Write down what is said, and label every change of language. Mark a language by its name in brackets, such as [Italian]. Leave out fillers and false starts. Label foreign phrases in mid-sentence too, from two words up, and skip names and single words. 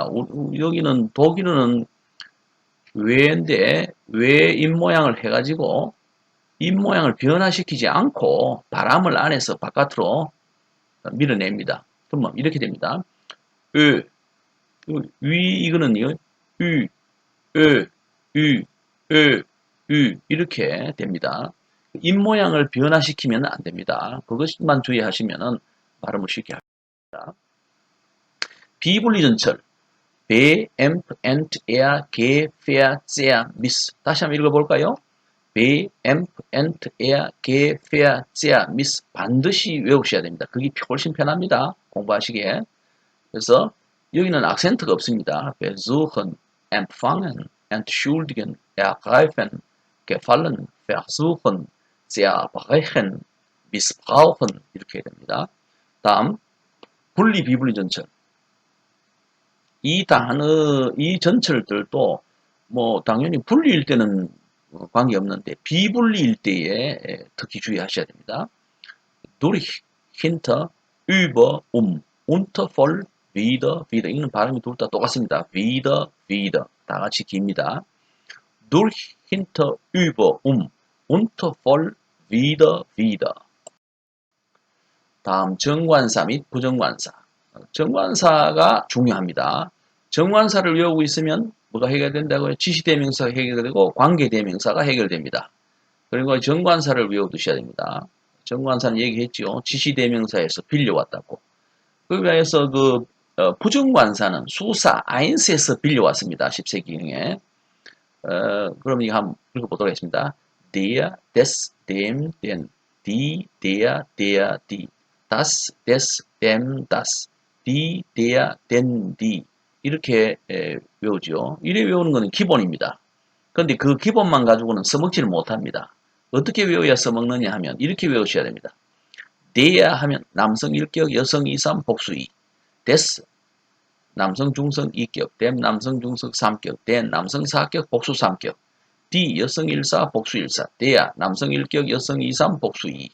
[Korean] 여기는 독일어는 외인데 외 입모양을 해가지고 입모양을 변화시키지 않고 바람을 안에서 바깥으로 밀어냅니다. 그러면 이렇게 됩니다. 이거는요. [German] ü, ö, ü, ö, [Korean] 이렇게 됩니다. 입모양을 변화시키면 안 됩니다. 그것만 주의하시면 발음을 쉽게 합니다. 비분리전철 [German] be, emp, ent, er, ge, ver, sehr, miss. [Korean] 다시 한번 읽어볼까요? [German] be, emp, ent, er, ge, ver, sehr, miss. [Korean] 반드시 외우셔야 됩니다. 그게 훨씬 편합니다. 공부하시기에. 그래서 여기는 악센트가 없습니다. [German] besuchen, empfangen, entschuldigen, ergreifen, gefallen, versuchen, zerbrechen, missbrauchen [Korean] 이렇게 됩니다. 다음 분리 비분리 전철. 이 단어, 이 전철들도 뭐 당연히 분리일 때는 관계없는데 비분리일 때에 특히 주의하셔야 됩니다. [German] durch, hinter, über, unter, voll, wieder, wieder. [Korean] 이는 발음이 둘 다 똑같습니다. [German] wieder, wieder. [Korean] 다 같이 깁니다. [German] durch, hinter, über, unter, voll, wieder, wieder. [Korean] 다음 정관사 및 부정관사. 정관사가 중요합니다. 정관사를 외우고 있으면 뭐가 해결된다고요? 지시대명사가 해결되고 관계대명사가 해결됩니다. 그리고 정관사를 외워두셔야 됩니다. 정관사는 얘기했죠. 지시대명사에서 빌려왔다고. 그래서 부정관사는 수사 아인스에서 빌려왔습니다. 10세기경에. 그럼 이거 한번 읽어보도록 하겠습니다. [German] der, des, dem, den, die, der, die, das, des, dem, das, die, der, den, die [Korean] 이렇게 외우죠. 이래 외우는 것은 기본입니다. 그런데 그 기본만 가지고는 써먹지를 못합니다. 어떻게 외워야 써먹느냐 하면 이렇게 외우셔야 됩니다. der 하면 남성 1격, 여성 2, 3, 복수 2. des 남성 중성 2격, dem 남성 중성 3격, den 남성 4격, 복수 3격, die 여성 1사, 복수 1사, der 남성 1격, 여성 2, 3, 복수 2.